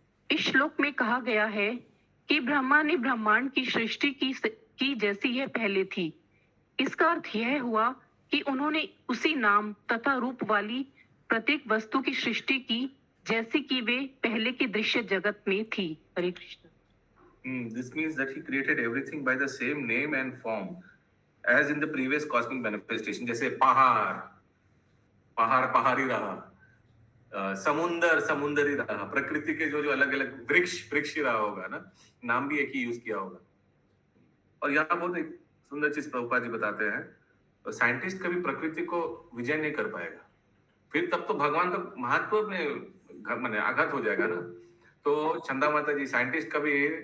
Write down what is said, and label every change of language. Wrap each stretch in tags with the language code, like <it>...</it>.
<hi>इस श्लोक में कहा गया है कि ब्रह्मा ने ब्रह्मांड की सृष्टि की जैसी यह पहले थी। इसका अर्थ यह हुआ कि उन्होंने उसी नाम तथा रूप वाली प्रत्येक वस्तु की सृष्टि की जैसी कि वे पहले के दृश्य जगत में थी। हरे Krishna.</hi> <en>This means that he created everything by the same name and form as in the previous cosmic manifestation.</en> <hi>जैसे पहाड़ पहाड़ ही रहा, समुंदर ही रहा, प्रकृति के जो अलग अलग वृक्ष ही रहा होगा ना, नाम भी एक ही यूज किया होगा। और यहाँ बहुत एक सुंदर चीज प्रभुपाद जी बताते हैं, तो साइंटिस्ट कभी प्रकृति को विजय नहीं कर पाएगा, फिर तब तो भगवान का महत्व में आघात हो जाएगा ना। तो चंदा माता जी, साइंटिस्ट कभी</hi>